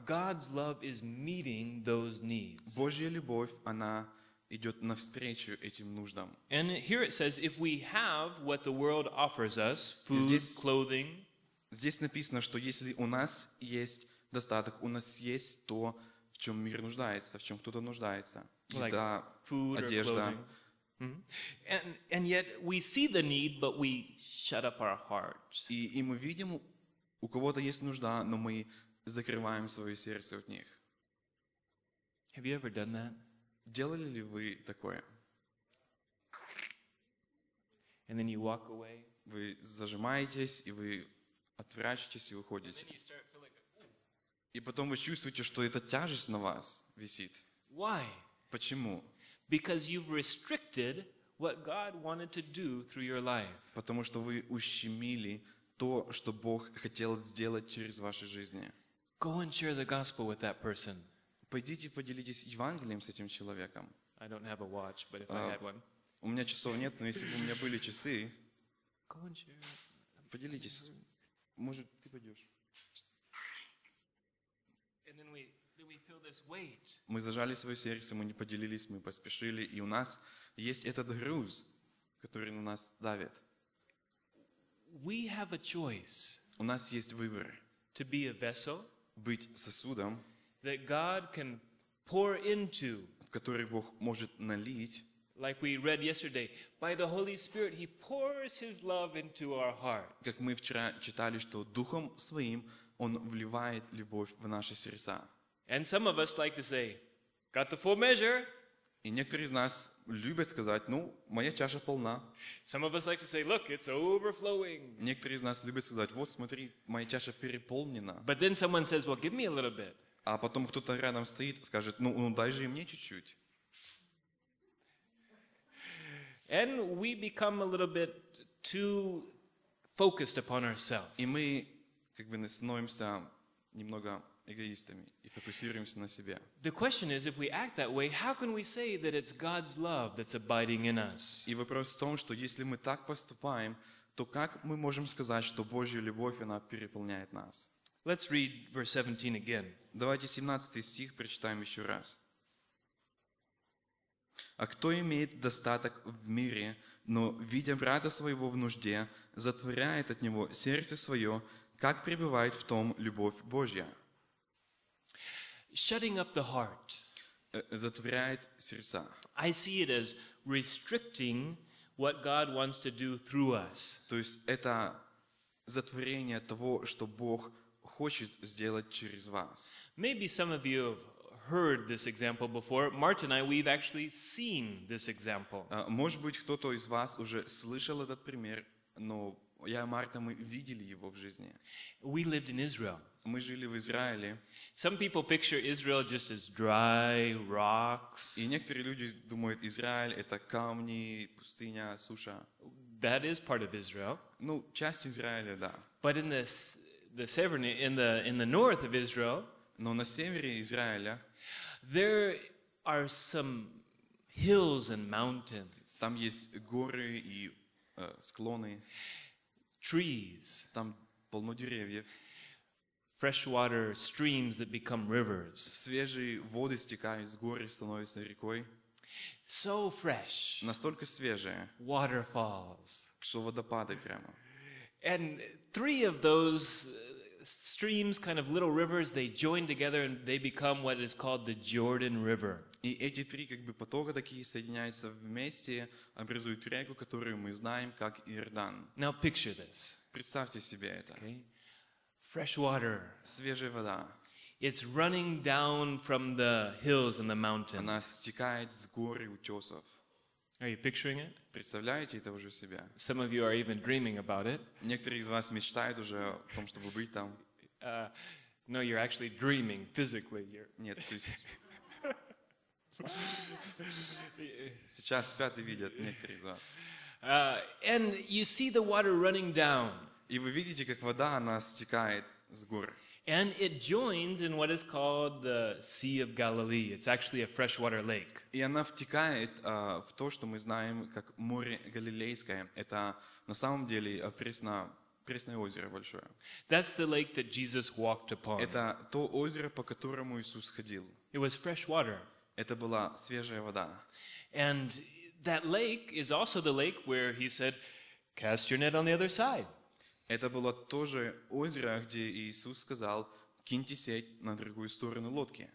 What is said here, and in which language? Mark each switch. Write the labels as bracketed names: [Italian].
[English] God's love is meeting those needs. [Russian] Божья любовь, она идет навстречу этим нуждам. [English] And here it says, if we have what the world offers us, food, clothing, [Russian] здесь написано, что если у нас есть достаток, у нас есть то, в чем мир нуждается, в чем кто-то нуждается, еда, одежда. [English] And yet we see the need, but we shut up our heart. [Russian] И мы видим, у кого-то есть нужда, но мы закрываем свое сердце от них. [English] Have you ever done that? [Russian] Делали ли вы такое? [English] And then you walk away. [Russian] Вы зажимаетесь и вы отворачиваетесь и уходите. И потом вы чувствуете, что эта тяжесть на вас висит. [English] Why? [Russian] Почему? [English] Because you've restricted what God wanted to do through your life. [Russian] Потому что вы ущемили то, что Бог хотел сделать через ваши жизни. [English] Go and share the gospel with that person. [Russian] Пойдите поделитесь Евангелием с этим человеком. [English] I don't have a watch, but if I had one. [Russian] У меня часов нет, но если бы у меня были часы. [English] Go and share. [Russian] Поделитесь. Может, ты пойдешь. [English] And then we. Weight. [Russian] Мы зажали свое сердце, мы не поделились, мы поспешили, и у нас есть этот груз, который на нас давит. [English] We have a choice. [Russian] У нас есть выбор. [English] To be a vessel. [Russian] Быть сосудом. [English] That God can pour into. [Russian] В который Бог может налить. [English] Like we read yesterday, by the Holy Spirit He pours His love into our hearts. [Russian] Как мы вчера читали, что Духом Своим Он вливает любовь в наши сердца. [English] And some of us like to say, "Got the full measure." [Russian] И некоторые из нас любят сказать, ну, моя чаша полна. [English] Some of us like to say, "Look, it's overflowing." [Russian] Некоторые из нас любят сказать, вот смотри, моя чаша переполнена. [English] But then someone says, "Well, give me a little bit." [Russian] А потом кто-то рядом стоит, скажет, ну, дай же и мне чуть-чуть. [English] And we become a little bit too focused upon ourselves. [Russian] И мы, как бы, становимся немного эгоистами и фокусируемся на себе. [English] The question is, if we act that way, how can we say that it's God's love that's abiding in us? [Russian] И вопрос в том, что если мы так поступаем, то как мы можем сказать, что Божья любовь, она переполняет нас? [English] Let's read verse 17 again. [Russian] Давайте 17 стих прочитаем еще раз. А кто имеет достаток в мире, но видя брата своего в нужде, затворяет от него сердце свое, как пребывает в том любовь Божья? [English] Shutting up the heart. [Russian] Затворяет сердца. [English] I see it as restricting what God wants to do through us. [Russian] То есть это затворение того, что Бог хочет сделать через вас. [English] Maybe some of you have heard this example before. Martin and I, we've actually seen this example. [Russian] Может быть, кто-то из вас уже слышал этот пример, но я и Марта, мы видели его в жизни. [English] We lived in Israel. [Russian] Мы жили в Израиле. [English] Some people picture Israel just as dry rocks. [Russian] И некоторые люди думают, Израиль это камни, пустыня, суша. [English] That is part of Israel. [Russian] Ну, часть Израиля, да. [English] But in the severn, in the north of Israel. [Russian] Но на севере Израиля. [English] There are some hills and mountains. [Russian] Там есть горы и склоны. [English] Trees. [Russian] Там полно деревьев. [English] Freshwater streams that become rivers. [Russian] Свежие воды стекают с гор и становятся рекой. [English] So fresh. [Russian] Настолько свежие. [English] Waterfalls. [Russian] Что водопады прямо. [English] And three of those streams, kind of little rivers, they join together and they become what is called the Jordan River. [Russian] И эти три как бы потока такие соединяются вместе, образуют реку, которую мы знаем как Иордан. [English] Now picture this. [Russian] Представьте себе это. [English] Okay. Fresh water. [Russian] Свежая вода. [English] It's running down from the hills and the mountains. [Russian] Она стекает с гор и утесов. [English] Are you picturing it? [Russian] Представляете это уже себя? [English] Some of you are even dreaming about it. [Russian] Некоторые из вас мечтают уже о том, чтобы быть там. [English] No, you're actually dreaming physically. You're... [Russian] Нет, то есть Сейчас спят и видят некоторые из вас. [English] And you see the water running down. [Russian] И вы видите, как вода, она стекает с гор. [English] And it joins in what is called the Sea of Galilee. It's actually a freshwater lake. [Russian] И она втекает в то, что мы знаем как море Галилейское. Это на самом деле пресное озеро большое. [English] That's the lake that Jesus walked upon. [Russian] Это то озеро, по которому Иисус ходил. [English] It was fresh water. [Russian] Это была свежая вода. [English] And that lake is also the lake where he said, "Cast your net on the other side." [Russian] Это было тоже озеро, где Иисус сказал: «Киньте сеть на другую сторону лодки».